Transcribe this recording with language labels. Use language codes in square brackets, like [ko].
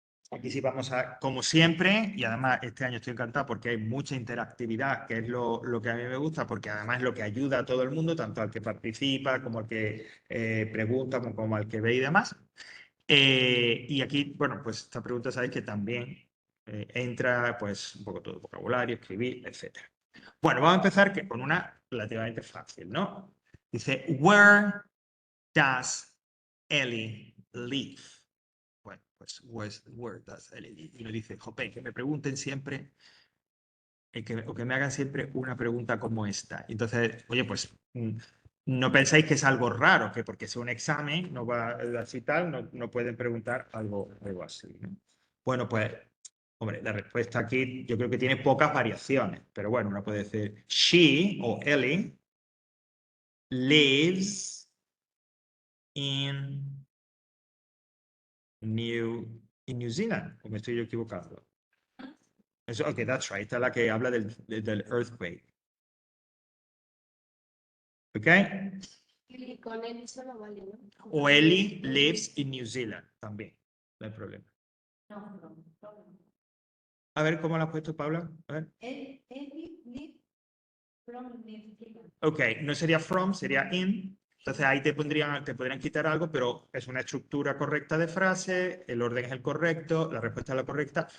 [es] Aquí sí vamos a, como siempre, y además este año estoy encantado porque hay mucha interactividad, que es lo que a mí me gusta, porque además es lo que ayuda a todo el mundo, tanto al que participa, como al que pregunta, como al que ve y demás. Y aquí, bueno, pues esta pregunta sabéis que también entra pues un poco todo vocabulario, escribir, etc. Bueno, vamos a empezar con una relativamente fácil, ¿no? Dice, [en] where does Ellie live? [es] Bueno, pues [en] where does Ellie live? [es] Y uno dice, jope, que me pregunten siempre, o que me hagan siempre una pregunta como esta. Entonces, oye, pues no pensáis que es algo raro, que porque sea un examen, no va así tal, no pueden preguntar algo así, ¿no? Bueno, pues Hombre, la respuesta aquí yo creo que tiene pocas variaciones, pero bueno, uno puede decir she o [en] Ellie lives in New Zealand, [es] o me estoy yo equivocando. Eso, ok, [en] that's right, [es] esta es la que habla del earthquake. ¿Ok? Y con él solo vale, ¿no? O [en] Ellie lives in New Zealand, [es] también, no hay problema. No. A ver, ¿cómo lo has puesto, Paula? A ver. [en] Ellie lives from New Zealand. [es] Ok, no sería from, sería in. Entonces ahí te podrían quitar algo, pero es una estructura correcta de frase, el orden es el correcto, la respuesta es la correcta.